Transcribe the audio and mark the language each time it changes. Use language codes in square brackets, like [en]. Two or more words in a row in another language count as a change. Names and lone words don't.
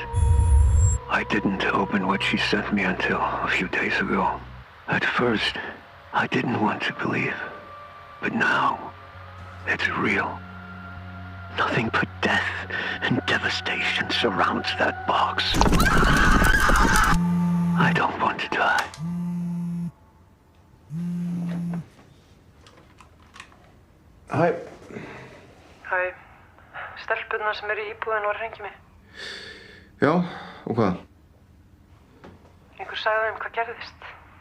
[en] I didn't open what she sent me until a few days ago. At first, I didn't want to believe. But now, it's real. Nothing but death and devastation surrounds that box. I don't want to die. [is] Hæ. Hæ. Stelpurnar sem eru í íbúðinu var að hringja mig. Já, og hvað? Einhver sagði þeim hvað gerðist.